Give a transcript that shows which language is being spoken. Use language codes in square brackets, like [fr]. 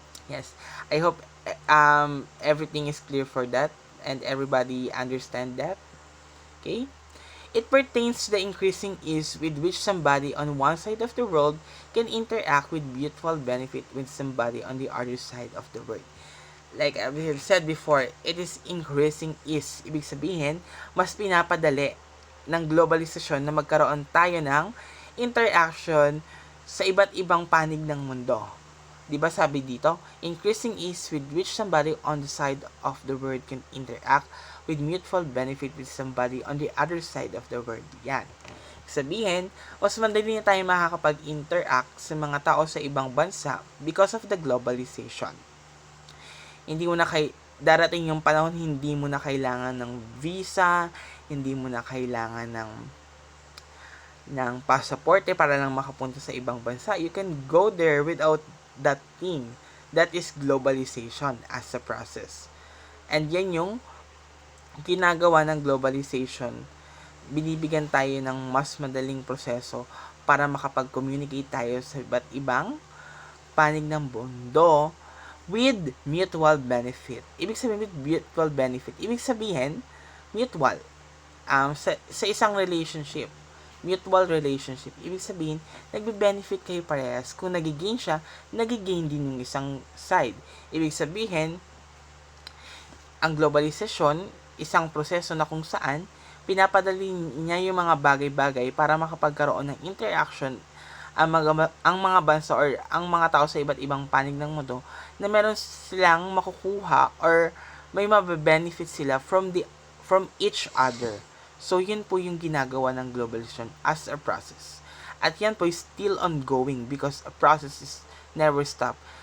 [en] Yes, I hope everything is clear for that and everybody understand that. Okay? It pertains to the increasing ease with which somebody on one side of the world can interact with mutual benefit with somebody on the other side of the world. Like I have said before, it is increasing ease. [tl] Ibig sabihin, mas pinapadali ng globalisasyon na magkaroon tayo ng interaction sa iba't ibang panig ng mundo. Diba sabi dito, [en] increasing ease with which somebody on the side of the world can interact with mutual benefit with somebody on the other side of the world. [tl] Yan. Sabihin, mas madali na tayo makakapag-interact sa mga tao sa ibang bansa [en] because of the globalization. [tl] Hindi mo na darating yung panahon, hindi mo na kailangan ng visa, hindi mo na kailangan ng pasaporte para lang makapunta sa ibang bansa. [en] You can go there without that thing. That is globalization as a process. [tl] And yan yung ginagawa ng globalization. Binibigyan tayo ng mas madaling proseso para makapag-communicate tayo sa iba't ibang panig ng mundo [en] with mutual benefit. [tl] Ibig sabihin [en] with mutual benefit, [tl] ibig sabihin mutual. Sa isang relationship, mutual relationship, ibig sabihin nagbe-benefit kayo parehas. Kung nagigain siya, nagigain din yung isang side. Ibig sabihin, ang globalization, isang proseso na kung saan pinapadali niya yung mga bagay-bagay para makapagkaroon ng interaction ang mga bansa or ang mga tao sa iba't ibang panig ng mundo na meron silang makukuha or may mabe-benefit sila [en] from each other. [tl] So, yun po yung ginagawa ng globalization as a process. At yan po [en] is still ongoing because a process is never stop.